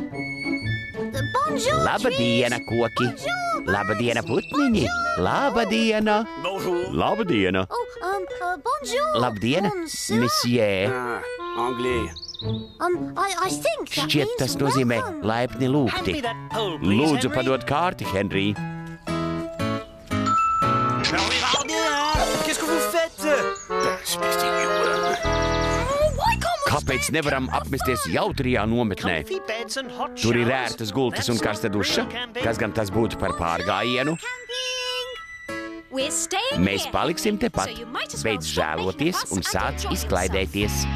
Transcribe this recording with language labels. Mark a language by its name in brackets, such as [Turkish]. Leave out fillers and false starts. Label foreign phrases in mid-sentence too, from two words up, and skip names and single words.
[Latvian] Labadiena, koki. Labadiena, putniņi. Labadiena. Labadiena. Labdiena, monsieur. Šķiet, tas nozīmē laipni lūgti. Lūdzu, padod kārti, Henrij. [French] Qu'est-ce que vous faites? [Latvian] Kāpēc nevaram apmesties jautrajā nometnē? Tur ir ērtas gultas un karsta duša. Kas gan tas būtu par pārgājienu? Mēs paliksim tepat. Beidz žēloties un sāc izklaidēties.